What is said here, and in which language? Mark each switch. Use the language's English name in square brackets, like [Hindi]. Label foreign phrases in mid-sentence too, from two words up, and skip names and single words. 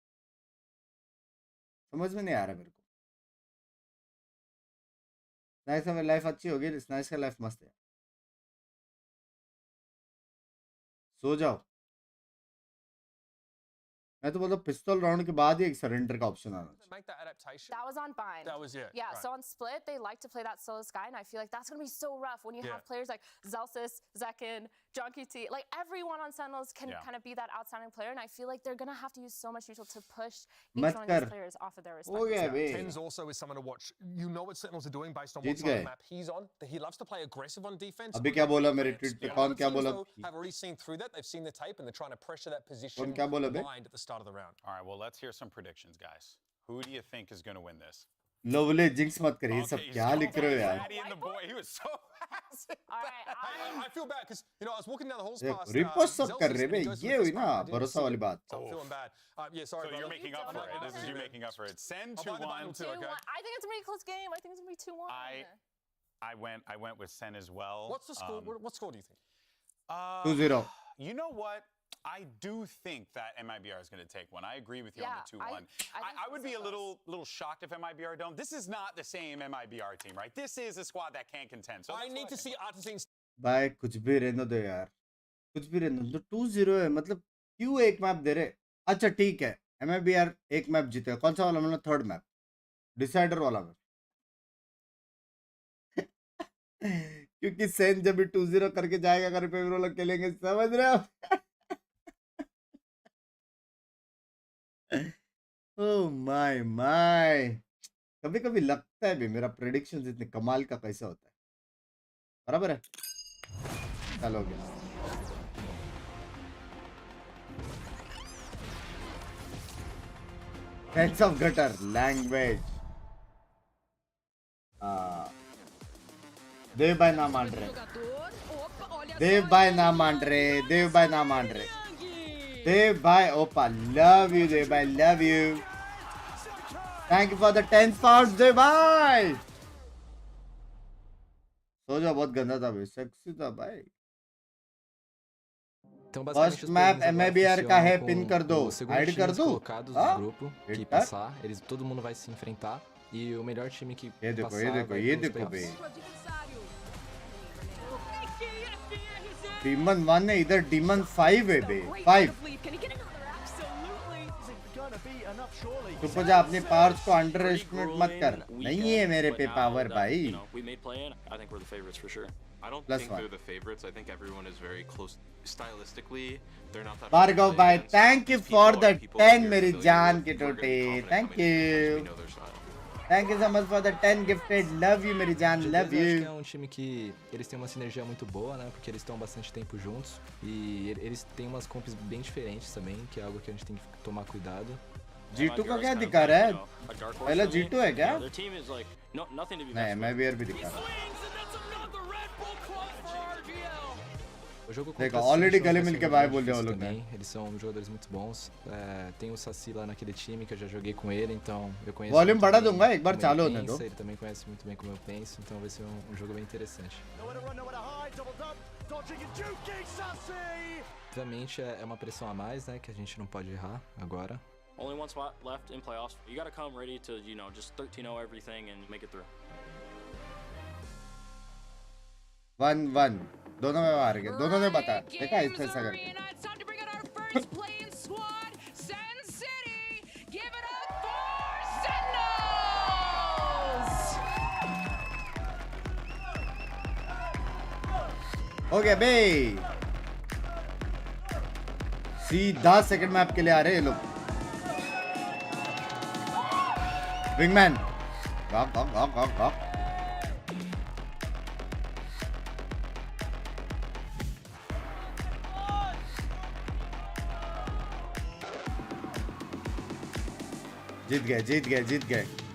[Hindi] समझ में नहीं आ रहा मेरे को. स्नाइस का लाइफ अच्छी होगी. स्नाइस का लाइफ मस्त है. सो जाओ. मैं तो बोलता पिस्तौल राउंड के बाद ही एक सरेंडर का ऑप्शन आना चाहिए. [English] Make that adaptation. That was on bind. That was it. Yeah, right. so on split, they like to play that solo sky, and I feel like that's going to be so rough when you Yeah. have players like Zelsis, Zekin, John QT. Like, everyone on Sentinels can Yeah. kind of be that outstanding player, and I feel like they're going to have to use so much neutral to push each [Hindi] मत [English] one of [Hindi] कर. [English] these players off of their [Hindi] हो [English] respective [Hindi] गया [English] spots. [Hindi] बे. [English] Tens also is someone to watch. You know what Sentinels are doing based on [Hindi] जीत [English] what side of [Hindi] गए. [English] the map he's on. He loves to play aggressive on defense. [Hindi] अभी क्या बोला मेरे ट्वीट पे? [English] Yeah, [Hindi] कौन [English] other [Hindi] क्या [English] teams, [Hindi] बोला? [English] though, have already seen through that. They've seen the tape and they're trying to pressure that position [Hindi] कौन क्या बोला बे? [English] blind at the start of the round. All right, well, let's hear some predictions, guys. Who do you think is going to win this? [Hindi] लोवले जिंक्स मत करिए. ये सब [English] Okay, [Hindi] क्या [English] he's [Hindi] लिख रहे हो [English] going [Hindi] यार? [English] Daddy and the boy. He was so fast. All right, I feel bad because I was walking down the halls [Hindi] ये [English] past. [Hindi] रिपोस्ट सब [English] Zelsis [Hindi] कर रहे [English] and he [Hindi] बे. [English] goes for [Hindi] ये [English] the [Hindi] हुई [English] fist [Hindi] ना [English] bump. I didn't [Hindi] भरोसा [English] see [Hindi] वाली [English] it, [Hindi] बात. [English] So I'm feeling bad. Yeah, sorry. So you're brother. making up don't for it. know This is you that. making up for it. Send I'll buy the 2-1. bundle too. 2-1. Okay. I think it's going to be a close game. I think it's going to be 2-1. I went with Sen as well. What's the score? What score do you think? 2-0. You know what? I do think that MIBR is going to take one. I agree with you on the 2-1. I think I would this be is a little shocked if MIBR don't. This is not the same MIBR team, right? This is a squad that can contend. So I that's need what to think. see Artisans. [Hindi] भाई कुछ भी रहने दो यार. कुछ भी रहने दो. 2-0 है. मतलब क्यों एक मैप दे रहे? अच्छा ठीक है. MIBR एक मैप जीतेगा. कौन सा वाला? मतलब [English] third map. [Hindi] डिसाइडर वाला मैप. क्योंकि सेन जब भी 2-0 करके जाएगा घर पे वो लोग खेलेंगे. समझ रहे हो? [English] oh my. [Hindi] कभी कभी लगता है भी मेरा प्रेडिक्शन इतने कमाल का कैसा होता है. बराबर है. चलो हो गया. [English] Sense of gutter language. [Hindi] देव भाई ना मान रहे. देव भाई ना मान रहे. देव भाई ना मान रहे. देव भाई ओपा [English] love you [Hindi] देव भाई [English] love you. Thank you for the 10 pounds देव भाई. [Hindi] सो जा. बहुत गंदा था भाई. सेक्सी था भाई. [Portuguese] Então, [English] First [Portuguese] basicamente, os [English] map [Portuguese] plugins agora [Hindi] MIBR का है. [Portuguese] funcionam [Hindi] पिन [Portuguese] com [Hindi] कर दो. [Portuguese] os segundos [Hindi] हाइड कर [Portuguese] times [Hindi] दो. [Portuguese] colocados [Hindi] हाँ? [Portuguese] do grupo que Eita. passar, todo mundo vai se enfrentar E o melhor time que [Hindi] ये देखो [Portuguese] passar [Hindi] ये देखो [Portuguese] vai [Hindi] ये [Portuguese] pros [Hindi] देखो बे [Portuguese] playoffs. [Hindi] डीमन 1 है इधर डीमन 5 है बे 5 सुपरजा अपने पावर्स को [English] under estimate [Hindi] मत कर नहीं है मेरे पे पावर भाई [English] We made play-in. I think we're the favorites for sure. I don't Plus think one. they're the favorites. I think everyone is very close stylistically. They're not that. Bhargav bhai thank you for the 10 [Hindi] मेरी जान की टोटे [English] thank you We know their style. thank you so much for the 10 gifted love you [Hindi] मेरी जान [English] love [Portuguese] Eu acho que [English] you [Portuguese] é um time que eles têm uma sinergia muito boa, né? Porque eles estão bastante tempo juntos e eles têm umas comps bem diferentes também, que é algo que a gente tem que tomar cuidado. [Hindi] G2 का क्या दिखा रहा है पहला G2 है क्या [English] Their team is like nothing to be [Hindi] नहीं [English] messed [Hindi] मैं [English] with. [Hindi] भी भी दिखा रहा [Portuguese] O jogo [Hindi] देखो, [Portuguese] contra [Hindi] already [Portuguese] Ascent [Hindi] गले [Portuguese] vai ser [Hindi] मिलके [Portuguese] um [Hindi] भाई [Portuguese] jogo [Hindi] बोल रहे हो [Portuguese] difícil [Hindi] लोग ने। [Portuguese] também. Eles são jogadores muito bons. Tem o Saci lá naquele time que eu já joguei com ele, então eu conheço. [Hindi] Volume [Portuguese] muito [Hindi] बढ़ा [Portuguese] bem [Hindi] दूंगा, एक बार [Portuguese] como ele [Hindi] चालू होने [Portuguese] pensa, [Hindi] दो। [Portuguese] Ele também conhece muito bem como eu penso, então vai ser um jogo bem interessante. Obviamente é uma pressão a mais, né? Que a gente não pode errar agora. [English] Only one spot left in playoffs. You got to come ready to, just 13-0 everything and make it through. [Hindi] 1-1 दोनों में मार गए दोनों ने बता देखा इससे ऐसा करके [English] It's time to bring out our first play-in squad. Sen City, give it up for Sentinels. [Hindi] हो गया बे सीधा [English] second map [Hindi] के लिए आ रहे हैं ये लोग विंगमैन गॉक गॉक गॉक गॉक गॉक जीत गए जीत गए जीत गए